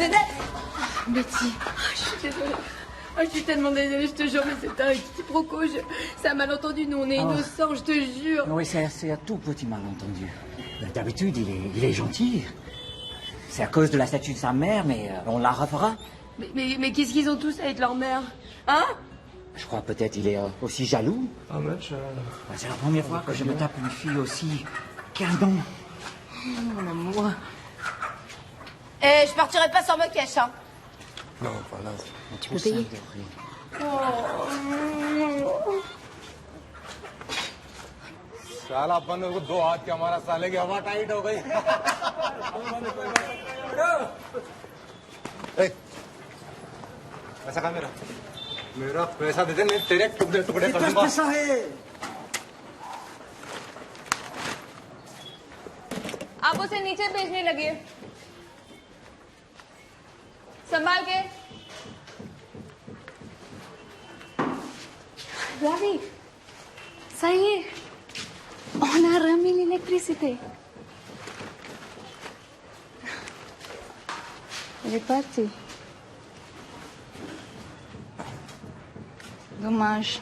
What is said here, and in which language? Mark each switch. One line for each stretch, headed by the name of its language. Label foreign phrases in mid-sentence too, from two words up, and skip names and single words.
French: Betty. Je suis désolée. Oh, je suis tellement désolée, je te jure, mais c'est un quiproquo. C'est un malentendu, nous on est innocents, je te jure. Oui, c'est un tout petit malentendu. D'habitude, il est gentil. C'est à cause de la statue de sa mère, mais on la refera. Mais qu'est-ce qu'ils ont tous avec leur mère? Hein? Je crois peut-être il est aussi jaloux. Un match. C'est la première fois que je me tape une fille aussi canon. Mon amour. Eh, je partirai pas sans me cache, hein. Non, voilà. Tu peux payer.
Hindi: साला अपन को दो हाथ के हमारा साले की हवा टाइट हो गई पैसा कहाँ मेरा पैसा दे दे मैं तेरे टुकड़े टुकड़े कर दूंगा पैसा है आप उसे नीचे भेजने लगे संभाल के
French: Ravi, ça y est, on a remis l'électricité. Elle est partie. Dommage.